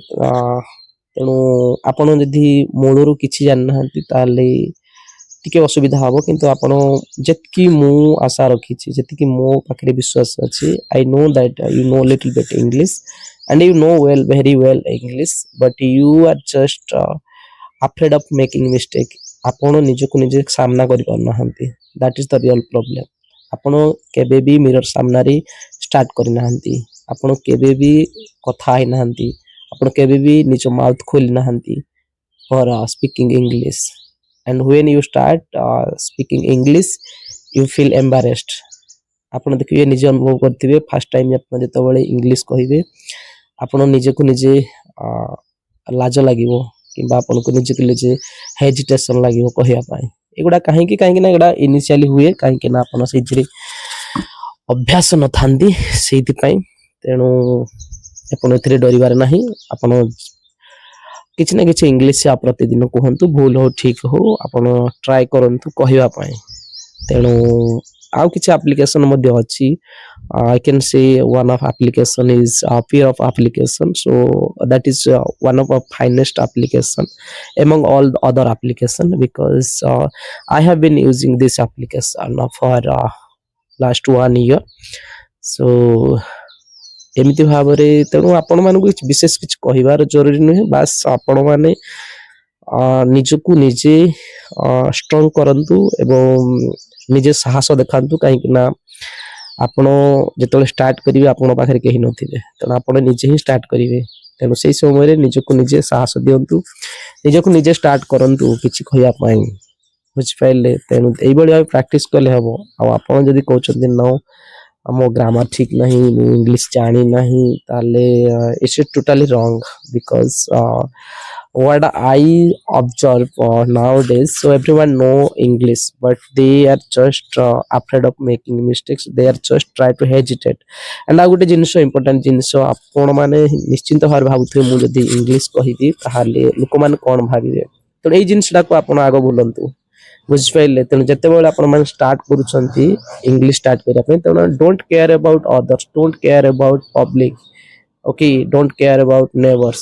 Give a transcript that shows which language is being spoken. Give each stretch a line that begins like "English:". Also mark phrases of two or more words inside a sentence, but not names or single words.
Odia: ତେଣୁ ଆପଣ ଯଦି ମୂଳରୁ କିଛି ଜାଣିନାହାନ୍ତି ତାହେଲେ ଟିକେ ଅସୁବିଧା ହେବ, କିନ୍ତୁ ଆପଣ ଯେତିକି ମୁଁ ଆଶା ରଖିଛି, ଯେତିକି ମୋ ପାଖରେ ବିଶ୍ୱାସ ଅଛି,
English: I know that you know little bit English and you know very well English, but you are just afraid of making mistake.
Odia: ଆପଣ ନିଜକୁ ନିଜେ ସାମ୍ନା କରିପାରୁନାହାନ୍ତି,
English: that is the real problem.
Odia: ଆପଣ କେବେ ବି ମିରର ସାମ୍ନାରେ ଷ୍ଟାର୍ଟ କରିନାହାନ୍ତି, ଆପଣ କେବେ ବି କଥା ହେଇନାହାନ୍ତି, ଆପଣ କେବେ ବି ନିଜ ମାଉଥ ଖୋଲି ନାହାନ୍ତି
English: for speaking English. and when you start speaking English you feel embarrassed।
Odia: ଆପଣ ଦେଖିବେ ନିଜେ ଅନୁଭବ କରିଥିବେ
English: first time
Odia: ଆପଣ ଯେତେବେଳେ ଇଂଲିଶ କହିବେ ଆପଣ ନିଜକୁ ନିଜେ ଲାଜ ଲାଗିବ କିମ୍ବା ଆପଣଙ୍କୁ ନିଜକୁ ନିଜେ ହେଜିଟେସନ୍ ଲାଗିବ କହିବା ପାଇଁ। ଏଗୁଡ଼ା କାହିଁକି ନା ଏଗୁଡ଼ା ଇନିସିଆଲି ହୁଏ, କାହିଁକି ନା ଆପଣ ସେଇଥିରେ ଅଭ୍ୟାସ ନଥାନ୍ତି ସେଇଥିପାଇଁ। ତେଣୁ ଆପଣ ଏଥିରେ ଡରିବାର ନାହିଁ, ଆପଣ କିଛି ନା କିଛି ଇଂଲିଶ ପ୍ରତିଦିନ କୁହନ୍ତୁ, ଭୁଲ ହଉ ଠିକ୍ ହଉ ଆପଣ ଟ୍ରାଏ କରନ୍ତୁ କହିବା ପାଇଁ। ତେଣୁ ଆଉ କିଛି ଆପ୍ଲିକେସନ୍ ମଧ୍ୟ ଅଛି।
English: I can say one of application is fear of application, so that is one of our finest application among all the other application, because I have been using this application for last 1 year।
Odia: so ଏମିତି ଭାବରେ ତେଣୁ ଆପଣମାନଙ୍କୁ ବିଶେଷ କିଛି କହିବାର ଜରୁରୀ ନୁହେଁ, ବାସ୍ ଆପଣମାନେ ନିଜକୁ ନିଜେ ଷ୍ଟ୍ରଙ୍ଗ କରନ୍ତୁ ଏବଂ ନିଜେ ସାହସ ଦେଖାନ୍ତୁ। କାହିଁକି ନା ଆପଣ ଯେତେବେଳେ ଷ୍ଟାର୍ଟ କରିବେ ଆପଣଙ୍କ ପାଖରେ କେହି ନଥିବେ, ତେଣୁ ଆପଣ ନିଜେ ହିଁ ଷ୍ଟାର୍ଟ କରିବେ। ତେଣୁ ସେଇ ସମୟରେ ନିଜକୁ ନିଜେ ସାହସ ଦିଅନ୍ତୁ, ନିଜକୁ ନିଜେ ଷ୍ଟାର୍ଟ କରନ୍ତୁ କିଛି କହିବା ପାଇଁ, ବୁଝିପାରିଲେ। ତେଣୁ ଏଇଭଳି ଭାବେ ପ୍ରାକ୍ଟିସ୍ କଲେ ହେବ। ଆଉ ଆପଣ ଯଦି କହୁଛନ୍ତି ନ ମୋ ଗ୍ରାମାର ଠିକ୍ ନାହିଁ, ମୁଁ ଇଂଲିଶ ଜାଣି ନାହିଁ, ତାହେଲେ
English: it's totally wrong. ବିକଜ what I observe nowadays, so everyone know English but they are just afraid of making mistakes, they are just try to hesitate।
Odia: and ଆଉ ଗୋଟେ ଜିନିଷ ଇମ୍ପୋର୍ଟାଣ୍ଟ ଜିନିଷ, ଆପଣମାନେ ନିଶ୍ଚିନ୍ତ ଭାବରେ ଭାବୁଥିବେ ମୁଁ ଯଦି ଇଂଲିଶ କହିବି ତାହେଲେ ଲୋକମାନେ କ'ଣ ଭାବିବେ। ତେଣୁ ଏଇ ଜିନିଷଟାକୁ ଆପଣ ଆଗ ଭୁଲନ୍ତୁ, ବୁଝିପାରିଲେ। ତେଣୁ ଯେତେବେଳେ ଆପଣମାନେ ଷ୍ଟାର୍ଟ କରୁଛନ୍ତି
English: English start
Odia: କରିବା ପାଇଁ, ତେଣୁ
English: don't care about others, don't care about public,
Odia: ଓକେ,
English: don't care about neighbours.